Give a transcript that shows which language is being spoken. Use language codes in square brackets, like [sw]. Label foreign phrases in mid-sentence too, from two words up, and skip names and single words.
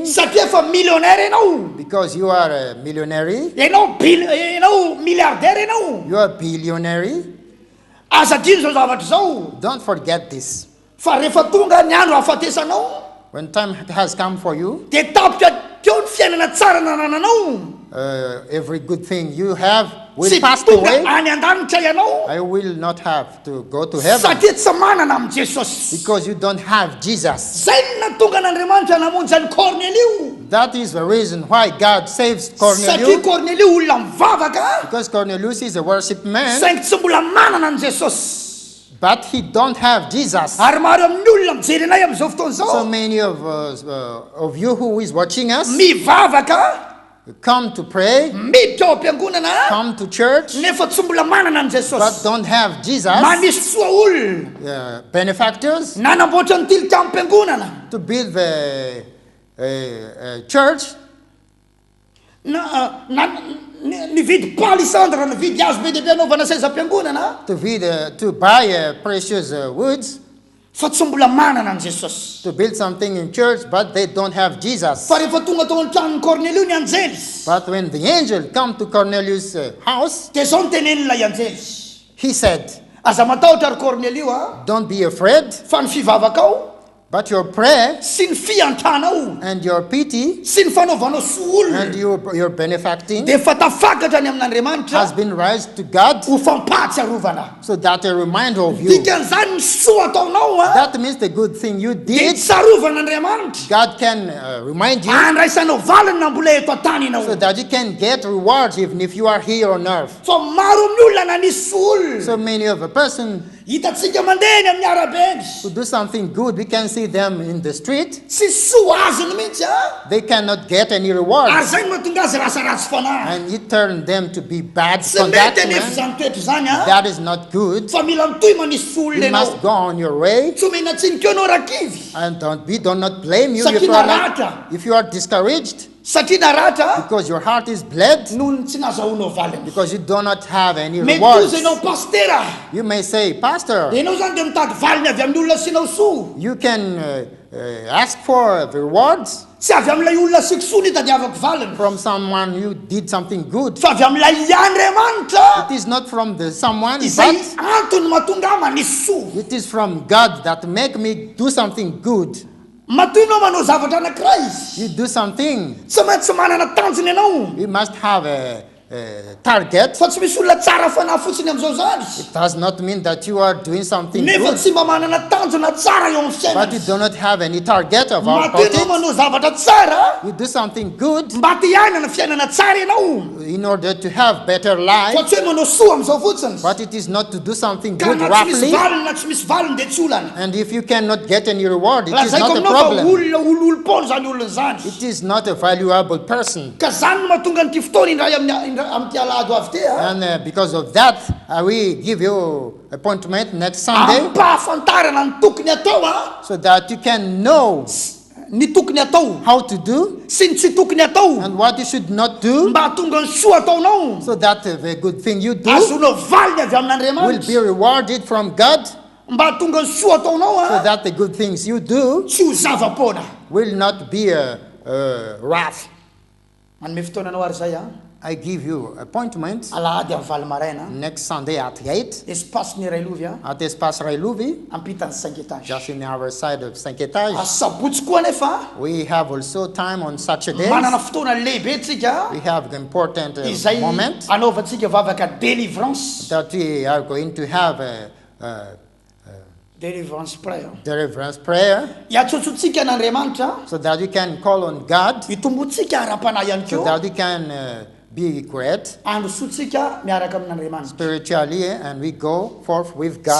[mg] Satria fa millionnaire ianao. [en] because you are a millionaire, [mg] Ianao milliardaire ianao. [en] you are a billionaire. [mg] Aza dino zao zavatra zao. [en] Don't forget this. [mg] Fa rehefa tonga ny andro hafatesanao, [en] When time has come for you, [mg] dia tapitra teo ny fiainana tsara nananao. [en] every good thing you have will [mg] Tsy [en] pass [mg] tonga [en] away. [mg] any an-danitra ianao. [en] I will not have to go to heaven [mg] Satria tsy manana amin'ny Jesosy. [en] because you don't have Jesus. [mg] Zay no natonga n'Andriamanitra namonjy an'i Cornelio. [en] That is the reason why God saves [mg] Satria [en] Cornelius, [mg] Cornelio olona mivavaka, [en] because Cornelius is a worship man, [mg] saingy tsy mbola manana ny Jesosy. [en] but he don't have Jesus. [mg] Ary maro amin'ny olona mijery anay amin'izao fotoana [en] So [mg] izao. [en] many of you who is watching us [mg] Mivavaka, [en] come to pray, [mg] miditra ao am-piangonana, [en] come to church, [mg] nefa tsy mbola manana ny [en] but [mg] Jesosy. [en] don't have Jesus. [mg] Manisy soa olona, [en] Benefactors [mg] nanamboatra ny tilikambo am-piangonana, [en] to build the church, [mg] nividy palisandra, nividy hazo be dehibe anaovana seza am-piangonana, [en] to buy precious woods, [mg] fa tsy mbola manana ny Jesosy. [en] to build something in church, but they don't have Jesus. [mg] Fa rehefa tonga tao amin'ny tranon'ny Cornelio ny anjely, [en] But when the angel come to Cornelius' house, [mg] dia zao ny tenen'ilay anjely. [en] he said, [mg] Aza matahotra ary Cornelio a, [en] don't be afraid, [mg] fa ny fivavaka ao, [en] but your prayer [mg] sy ny fiantranao, [en] and your pity [mg] sy ny fanaovanao soa [en] and [mg] olona, [en] your benefacting [mg] dia efa tafakatra ny [en] has [mg] amin'Andriamanitra [en] been raised to God, [mg] ho fampahatsiarovana. [en] so that a reminder of you. [mg] Dikan'izany ny soa ataonao a, [en] That means the good thing you [mg] dia [en] did, [mg] tsarovan'Andriamanitra. [en] God can remind you, [mg] Andraisanao valiny na mbola eto an-tany [en] so [mg] ianao. [en] that you can get rewards even if you are here on earth. [mg] Fa maro amin'ny olona nanisy soa olona. [en] So many of a person [mg] Hitantsika mandeha eny amin'ny arabe [en] who [mg] eny. [en] do something good, we can see them in the street. [mg] Tsy soa azony mihitsy a. [en] They cannot get any [mg] Ary [en] rewards, [mg] zay no mahatonga azy rasaratsy fanahy. [en] and it turned them to be bad [mg] Tsy mety anefa [en] conduct. [mg] zany toetra zany a. [en] That is not good. [mg] Fa mila mitohy manisy soa olona [en] You must [mg] ianao. [en] go on your way, [mg] Tsy omena tsinika ianao rakivy. [en] and do not blame you [mg] Satria naratra. [en] if you are discouraged, [mg] Satria naratra [en] because your heart is bled, [mg] noho ny tsy nazahoanao valiny. [en] because you do not have any [mg] Mety [en] rewards. [mg] kosa ianao pastera. [en] You may say, Pastor, [mg] Ianao zany dia mitady valiny avy amin'ny olona sinao soa. [en] you can ask for the rewards [mg] Tsy avy amin'ilay olona asiko soa ny hitadiavako valiny. [en] from someone who did something good. [mg] Fa avy amin'ilay Andriamanitra. [en] It is not from the someone, [mg] Izay [en] but [mg] antony mahatonga ahy manisy soa. [en] it is from God that make me do something good. [mg] Matoy ianao manao zavatra anankiray izy. [en] You do something, [mg] Tsy maintsy manana tanjony ianao. [en] you must have a target. [mg] Fa tsy misy olona tsara fanahy fotsiny amin'izao zany. [en] It does not mean that you are doing something [mg] Nefa [en] good, [mg] tsy mba manana tanjona tsara eo amin'ny [en] but you [mg] fiainana. [en] do not have any target about [mg] Matoy ianao [en] it. [mg] manao zavatra tsara [en] You do something good [mg] mba te hiainana fiainana tsara ianao. [en] in order to have better [mg] Fa [en] life, [mg] tsy hoe manao soa amin'izao fotsiny. [en] but it is not to do something [mg] Ka [en] good [mg] na tsy misy [en] roughly. [mg] valiny na tsy misy valiny dia tsy olana. [en] And if you cannot get any reward, it is [mg] Lazaiko [en] not a [mg] aminao fa [en] problem. [mg] olona ololom-pona zany olona zany. [en] It is not a valuable person. [mg] Ka zany no mahatonga nyity fotoana indray amin'ity alahady avy ty a. [en] And because of that, we give you appointment next Sunday [mg] Ampahafantarana ny tokony atao a. [en] so that you can know [mg] Ny tokony atao [en] how to do [mg] sy ny tsy tokony atao. [en] and what you should not do, [mg] Mba hatonga ny soa ataonao. [en] so that the good thing you do [mg] Azonao valiny avy [en] will be [mg] amin'Andriamanitra. [en] rewarded from God, [mg] Mba hatonga ny soa ataonao [en] so [mg] a. [en] that the good things you do [mg] Tsy ho zava-pona. [en] will not be a wrath. [mg] Manome fotoana anao ary zay a. [en] I give you appointment [mg] Alahady amin'ny valo maraina. [en] next Sunday at 8 [mg] Espace-ny iray lovy a. [en] at Espace Railovy, [mg] Ampitan'ny 5 étages. [en] just in our side of 5 étages. [mg] Sabotsy koa nefa. [en] We have also time on Saturdays. [mg] Manana fotoana lehibe tsika. [en] We have an important [mg] Izay [en] moment [mg] anaovantsika vavaka délivrance. [en] that we are going to have a Délivrance prayer. deliverance prayer, [mg] Hiatsotsotsika n'Andriamanitra. [en] so that we can call on God, [mg] Hitombotsika ara-panahy ihany [en] so [mg] koa. [en] that we can be great [mg] andro sotsika miaraka amin'Andriamanitra. [en] spiritually, and we go forth with God.